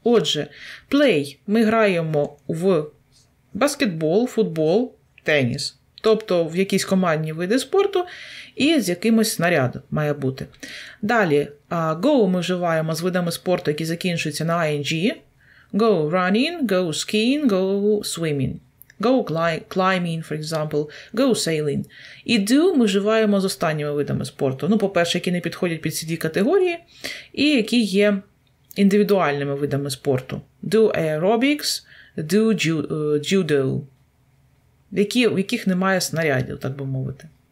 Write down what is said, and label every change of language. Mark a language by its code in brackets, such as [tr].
[uk] Отже, play ми граємо в баскетбол, футбол, теніс. Тобто в якісь командні види спорту і з якимось снарядом має бути. Далі, go ми вживаємо з видами спорту, які закінчуються на ing. [en] Go running, go skiing, go swimming. Go climbing, for example, go sailing. [uk] І do ми вживаємо з останніми видами спорту. Ну, по-перше, які не підходять під ці дві категорії, і які є індивідуальними видами спорту. [en] Do aerobics, do judo. [uk] В яких немає снарядів, так би мовити.